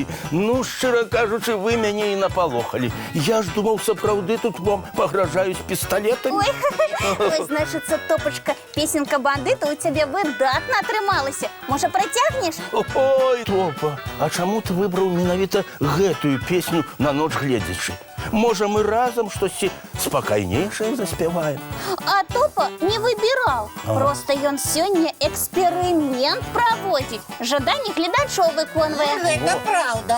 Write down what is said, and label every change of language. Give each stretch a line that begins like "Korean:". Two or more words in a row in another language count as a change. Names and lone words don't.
Ukrainian: Ну, щиро кажучи, ви мене і наполохали. Я ж думав, справді тут вам погрожають пістолетами. Ой, значиться, Топочка, пісенька бандита у тебе видатно трималася. Може, протягнеш?
Belarusian: Ой, Топа,
Ukrainian: а чому ти вибрав
Belarusian: менавіта гэтую песню на ноч гледзячы? Можа, мы разом штосьці спакайнейшае заспяваем. А Топа не выбіраў. Просто ён сёння эксперымент праводзіць. Жаданні гледачоў выконвае. Гэта правда.